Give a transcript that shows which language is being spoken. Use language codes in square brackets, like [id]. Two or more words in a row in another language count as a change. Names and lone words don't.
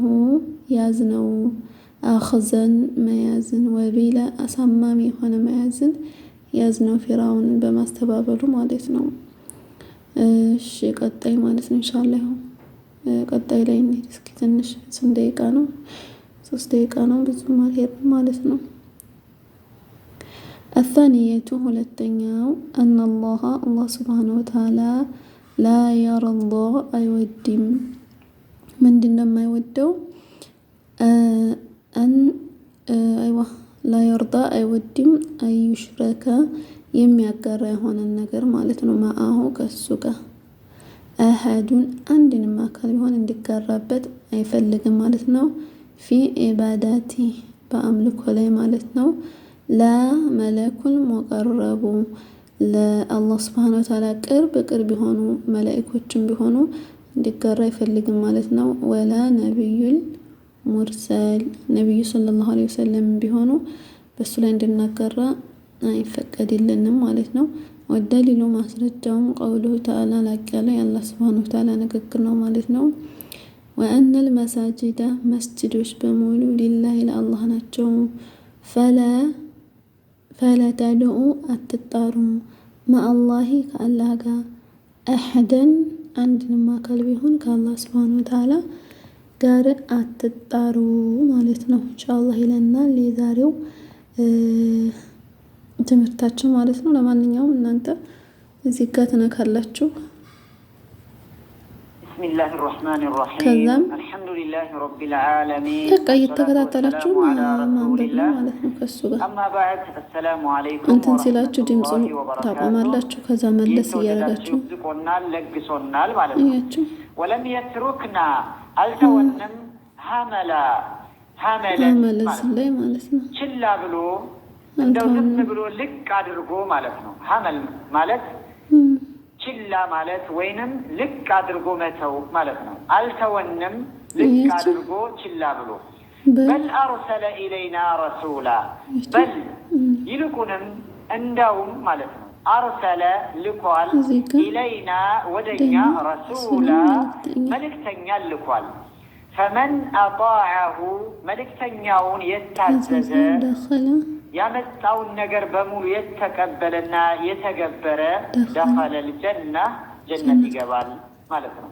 [am] ያዝነው አخذን መያዝን ወቢላ አሳማሚ የሆነ መያዝን ያዝነው ፊራውንን በማስተባበሉ ማለት ነው እሺ ቀጣይ ማለት ነው ኢንሻአላህ ቀጣይ ላይ እንዴ እስኪ ትንሽ 3 ደቂቃ ነው 3 ደቂቃ ነው ብዙ ማለት ነው [ar] الثانية ሁለተኛው أن الله سبحانه وتعالى لا يرضى አይወድም [am] ምንድነው የማይወደው [ar] لا يرضى [am] አይወድም አይሽረከ የሚያጋራ የሆነ ነገር ማለት ነው ማአሁ ከሱ ጋር አሐዱን አንድንም አካል ቢሆን እንዲጋራበት አይፈልግም ማለት ነው [ar] في عبادته [am] በአምልኮ ላይ ማለት ነው [ar] لا ملك مقرب [am] ለአላህ [ar] سبحانه و [am] Ta'ala ቅርብ የሆኑ መላእክቶችም ቢሆኑ እንዲጋራ አይፈልግም ማለት ነው [ar] ولا نبي مرسل [am] ነብዩ [ar] صلى الله عليه وسلم [am] ቢሆኑ በሱ ላይ እንድናጋራ አይፈቀድልንም ማለት ነው ወደሊሉ ማስረጃውም [ar] قوله تعالى [am] ላቀለ የአላህ [ar] سبحانه وتعالى [am] ንግግር ነው ማለት ነው [ar] وأن المساجد [am] መስጂዶች በሙሉ ሊላሂ ለአላህ ናቸው [ar] فلا تدعوا [am] አትጣሩ ማአላሂ ከአላህ ጋር አሐደን አንድንም አካል ቢሆን ከአላህ [ar] سبحانه وتعالى [am] ጋር አትጣሩ ማለት ነው ኢንሻአላህ ይለናል የዛሬው ትምህርታችን ማለት ነው ለማንኛውም እናንተ እዚህ ጋር ተነካላችሁ [ar] بسم الله الرحمن الرحيم الحمد لله رب العالمين [am] እየተከታተላችሁ ማንበብ ማለት ነው ከሱ ጋር [ar] أما بعد السلام عليكم [am] እንትን ሲላችሁ ድምጹን ታቆማላችሁ ከዛ መለስ እያደረጋችሁ ለግሶናል ማለት ነው [ar] ولم يتركنا [am] አልተወንም ሐመለን ላይ ማለት ነው ችላ ብሎ እንደው ዝም ብሎ ልቅ አድርጎ ማለት ነው ሐመል ማለት ችላ ማለት ወይንም ልቅ አድርጎ መተው ማለት ነው። አልተወንም ልቅ አድርጎ ችላ ብሎ [ar] بل أرسل إلينا رسولا [am] በል ይልቁንም እንዳውም ማለት ነው። አርሰለ ልኳል፣ ኢለይና ወደኛ፣ ረሱላ መልእክተኛ ልኳል። [ar] فمن أطاعه [am] መልእክተኛውን የታዘዘ ያመጣውን ነገር በሙሉ የተቀበለና የተገበረ [ar] دخل الجنة [am] ጀነት ይገባል ማለት ነው።